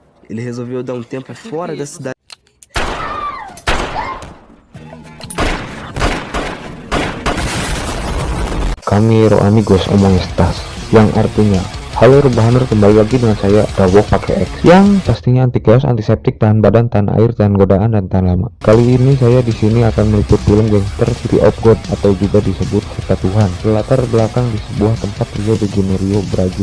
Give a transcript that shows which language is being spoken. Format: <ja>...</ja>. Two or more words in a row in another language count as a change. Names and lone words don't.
<pt>Ele resolveu dar um tempo fora da cidade. Kami Amigos Omong Estas,</pt> <id>yang artinya halo rebahaner, kembali lagi dengan saya Dawok pakai X, yang pastinya anti chaos, antiseptik, tahan badan, tahan air, tahan godaan, dan tahan lama. Kali ini saya di sini akan meliput film gangster City of God atau juga disebut Kota Tuhan, berlatar belakang di sebuah tempat Rio de Janeiro, Brazil.</id>